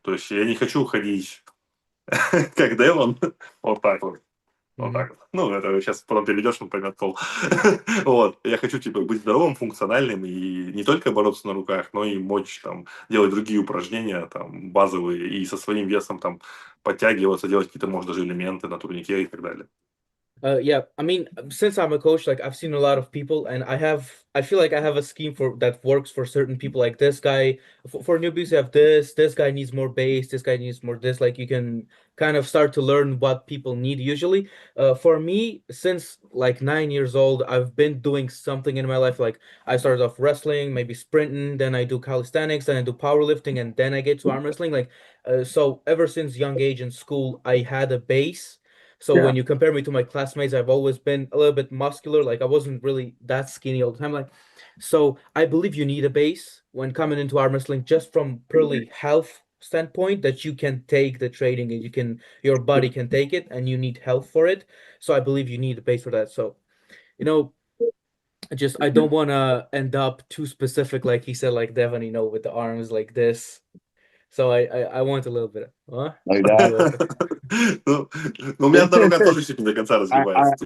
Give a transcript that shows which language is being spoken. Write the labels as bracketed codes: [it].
[ru] То есть я не хочу ходить как Девон, вот так вот. Вот так вот. Ну, это сейчас потом перейдешь, он поймет пол. Вот. Я хочу, типа, быть здоровым, функциональным и не только бороться на руках, но и мочь там делать другие упражнения, там, базовые, и со своим весом там подтягиваться, делать какие-то, может, даже элементы на турнике и так далее. [en] Yeah, I mean, since I'm a coach, like I've seen a lot of people, and I feel like I have a scheme that works for certain people. Like this guy, for newbies, you have this guy needs more base, this guy needs more this. Like you can kind of start to learn what people need usually. For me, since like 9 years old, I've been doing something in my life. Like I started off wrestling, maybe sprinting, then I do calisthenics, then I do powerlifting, and then I get to arm wrestling. Like, so ever since young age in school, I had a base. So Yeah. when you compare me to my classmates, I've always been a little bit muscular. Like I wasn't really that skinny all the time. Like, so I believe you need a base when coming into arm wrestling, just from purely health standpoint, that you can take the training and your body can take it, and you need health for it. So I believe you need a base for that. So, you know, I don't want to end up too specific, like he said, like Devon, with the arms like this. So I want a little bit. Huh? Like that. [ru] Ну, у меня одна рука тоже еще не до конца разгибается.